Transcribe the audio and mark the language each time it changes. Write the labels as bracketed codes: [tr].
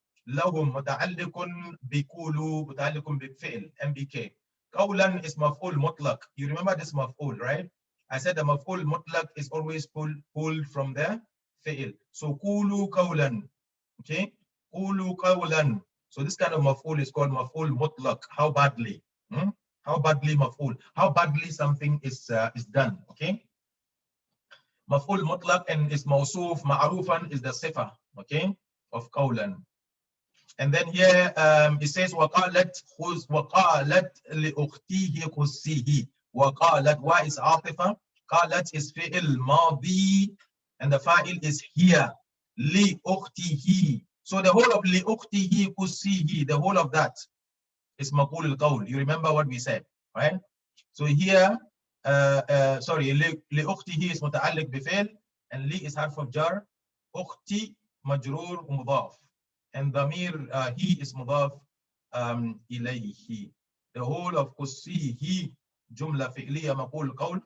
[ar] لهم متعلق بقولوا متعلق بالفعل MBK. قولا is مفعول مطلق. [en] You remember this مفعول, right? I said the مفعول مطلق is always pulled from the فعل. [ar] So قولوا قولا. Okay? قولوا قولا. [en] So this kind of مفعول is called مفعول مطلق. How badly? How badly مفعول? How badly something is done. Okay? [ar] مفعول مطلق and is موصوف. معروفا is the صفة. [en] Okay? Of قولا. And then here it says [ar] وقالت لأختيه خذيه. [en] وقالت wa is عاطفة. قالت is فعل ماضي and the fa'il is here. [ar] لأختيه. [en] So the whole of لأختيه خذيه, the whole of that is مقول القول. You remember what we said, right? So here sorry, لأختيه is متعلق بفعل and لي is حرف جر. [ar] أختي مجرور ومضاف. And ضمير he is مضاف إليه. The whole of قصيه جملة فعلية مقول قول.